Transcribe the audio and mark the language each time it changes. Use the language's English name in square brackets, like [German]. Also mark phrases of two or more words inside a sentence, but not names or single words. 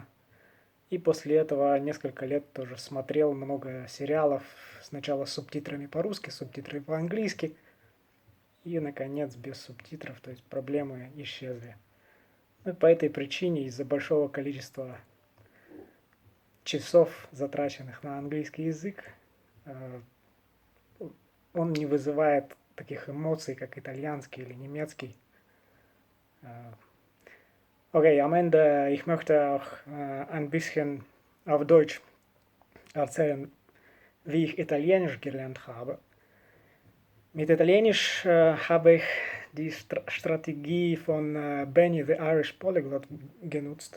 [Russian] И после этого несколько лет тоже смотрел много сериалов, сначала с субтитрами по-русски, субтитры по-английски, и, наконец, без субтитров, то есть проблемы исчезли. И по этой причине, из-за большого количества часов, затраченных на английский язык, он не вызывает таких эмоций, как итальянский или немецкий. [German] Okay, am Ende, ich möchte auch ein bisschen auf Deutsch erzählen, wie ich Italienisch gelernt habe. Mit Italienisch habe ich die Strategie von Benny, the Irish Polyglot, genutzt.